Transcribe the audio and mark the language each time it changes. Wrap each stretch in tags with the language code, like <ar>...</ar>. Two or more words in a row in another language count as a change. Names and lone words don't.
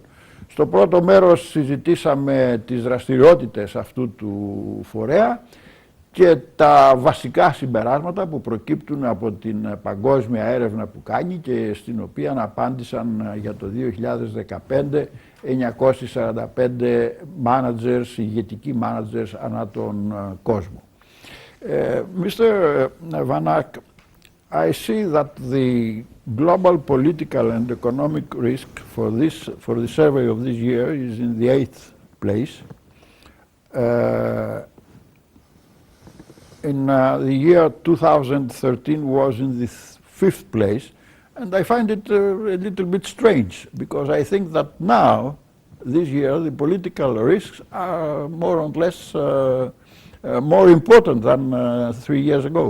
<el>Στο πρώτο μέρος συζητήσαμε τις δραστηριότητες αυτού του φορέα και τα βασικά συμπεράσματα που προκύπτουν από την παγκόσμια έρευνα που κάνει και στην οποία απάντησαν για το 2015 945 managers, ηγετικοί managers ανά τον κόσμο.</el> <en>Mr. Van Ark, I see that the global political and economic risk for the survey of this year is in the 8th place. In the year 2013 was in the 5th place, and I find it a little bit strange, because I think that now, this year, the political risks are more or less more important than 3 years ago.</en>